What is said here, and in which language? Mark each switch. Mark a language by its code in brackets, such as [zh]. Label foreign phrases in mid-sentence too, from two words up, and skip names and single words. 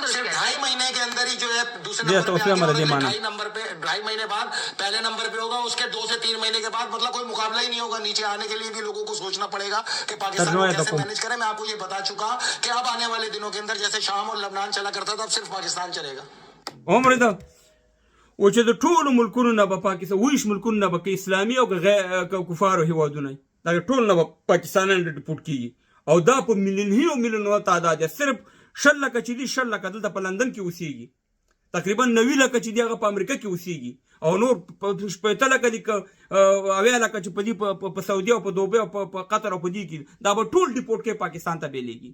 [ur] صرف 2.5 مہینے کے اندر ہی جو ہے دوسرے نمبر پہ 2.5 مہینے بعد پہلے نمبر پہ ہوگا. اس کے 2 سے 3 مہینے کے بعد مطلب کوئی مقابلہ ہی نہیں ہوگا۔ نیچے آنے کے لیے بھی لوگوں کو سوچنا پڑے گا کہ پاکستان کو کیسے مینیج کریں. میں آپ کو یہ بتا چکا کہ اب آنے والے دنوں کے اندر جیسے شام اور لبنان چلا کرتا تھا، اب صرف پاکستان چلے گا. [ps] عمر ده و چې د ټولو ملکونو نه به پاکستان 20 ملکونو نه به که اسلامي او که کفارو هیوادونه دا ټول نه به پاکستانیان ډیپورټ کیږي. او دا په میلیونونو تعداد دی. صرف 20 لکه چې دي 20 لکه دلته په لندن کې اوسېږي، تقریبا 90 لکه چې دي هغه په امریکا کې اوسېږي، او نور 15 لکه دي 80 لکه چې په دې په سعودي او په دوبۍ او په قطر او په دې کې دا به ټول ډیپورټ کې پاکستان ته بیلیږي.